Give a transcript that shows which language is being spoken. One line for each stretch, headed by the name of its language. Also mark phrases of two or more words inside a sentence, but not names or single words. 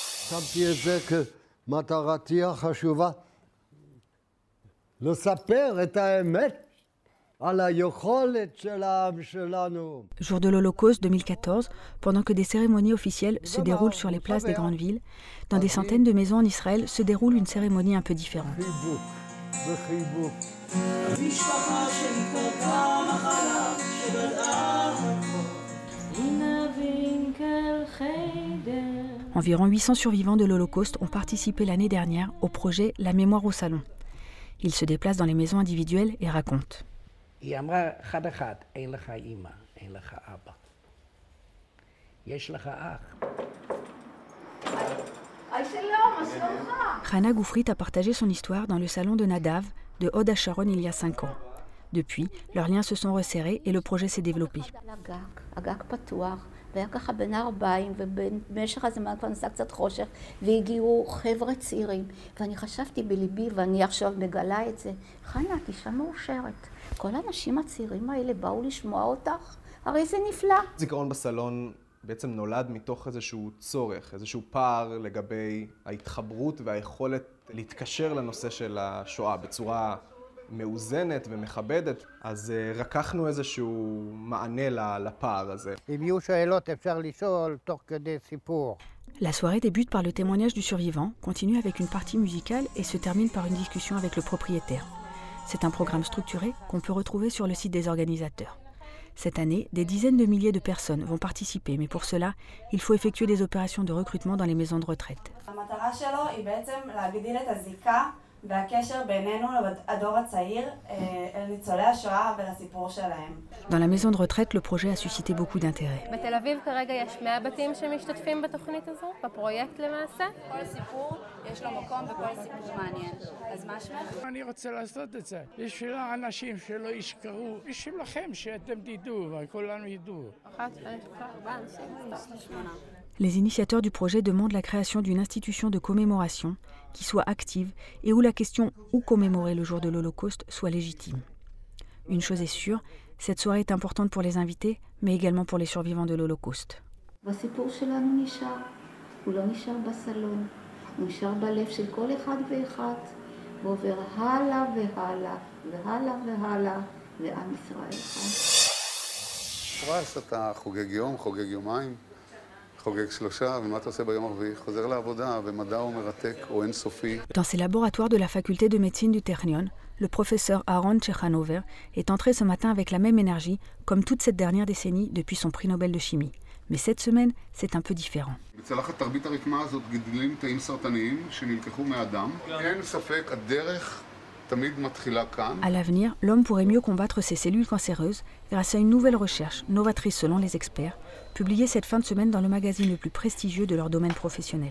Hebrew: רשמתי את זה כמטרתי החשובה, לספר את האמת על היכולת של העם שלנו.
French: Jour de l'Holocauste 2014, pendant que des cérémonies officielles se déroulent sur les places des grandes villes, dans des centaines de maisons en Israël se déroule une cérémonie un peu différente. Environ 800 survivants de l'Holocauste ont participé l'année dernière au projet La mémoire au salon. Ils se déplacent dans les maisons individuelles et racontent.
Hebrew: היא אמרה אחד אחד, אין לך אימא, אין לך אבא. יש לך אח.
French: Hana Goufrit a partagé son histoire dans le salon de Nadav de Hod HaSharon il y a 5 ans. Depuis, leurs liens se sont resserrés et le projet s'est développé.
Hebrew: הגג פתוח, והיה ככה בין הערביים, ובמשך הזמן כבר נסע קצת חושך, והגיעו חבר'ה צעירים. ואני חשבתי בליבי, ואני עכשיו מגלה את זה, חנה, את אישה מאושרת. כל האנשים הצעירים האלה באו לשמוע אותך, הרי זה נפלא. זיכרון בסלון בעצם נולד מתוך איזשהו צורך, איזשהו פער לגבי ההתחברות והיכולת להתקשר לנושא של השואה בצורה מאוזנת ומכבדת, אז רקחנו איזשהו מענה לפער הזה. אם יהיו שאלות אפשר לשאול תוך כדי סיפור.
French: La soirée débute par le témoignage du survivant, continue avec une partie musicale et se termine par une discussion avec le propriétaire. C'est un programme structuré qu'on peut retrouver sur le site des organisateurs. Cette année, des dizaines de milliers de personnes vont participer, mais pour cela, il faut effectuer des opérations de recrutement dans les maisons de retraite.
Hebrew: המטרה שלו היא בעצם להגדיל את הזיקה והקשר בינינו לדור הצעיר אל ניצולי השואה ולסיפור שלהם.
French: Dans la maison de retraite, le projet a suscité beaucoup d'intérêt.
Hebrew: בתל אביב כרגע יש 100 בתים שמשתתפים בתוכנית הזו, בפרויקט למעשה. כל סיפור יש לו מקום וכל סיפור מעניין. אז מה שמך? אני רוצה לעשות את זה. בשביל האנשים שלא ישכרו, בשבילכם שאתם תדעו וכולנו ידעו. 1, 2, 3, 4, 5, 8.
French: Les initiateurs du projet demandent la création d'une institution de commémoration qui soit active et où la question « où commémorer le jour de l'Holocauste » soit légitime. Une chose est sûre, cette soirée est importante pour les invités, mais également pour les survivants de l'Holocauste.
Hebrew: והסיפור שלנו נשאר, הוא לא נשאר בסלון, הוא נשאר בלב של כל אחד ואחד, ועובר הלאה והלאה, והלאה והלאה, ועם ישראל חי. פרס, אתה חוגג יום, חוגג יומיים.
French: Dans ces laboratoires de la faculté de médecine du Technion, le professeur Aaron Tchekhanouver est entré ce matin avec la même énergie, comme toute cette dernière décennie depuis son prix Nobel de chimie. Mais cette semaine, c'est un peu différent. À l'avenir, l'homme pourrait mieux combattre ces cellules cancéreuses grâce à une nouvelle recherche, novatrice selon les experts, publiée cette fin de semaine dans le magazine le plus prestigieux de leur domaine professionnel.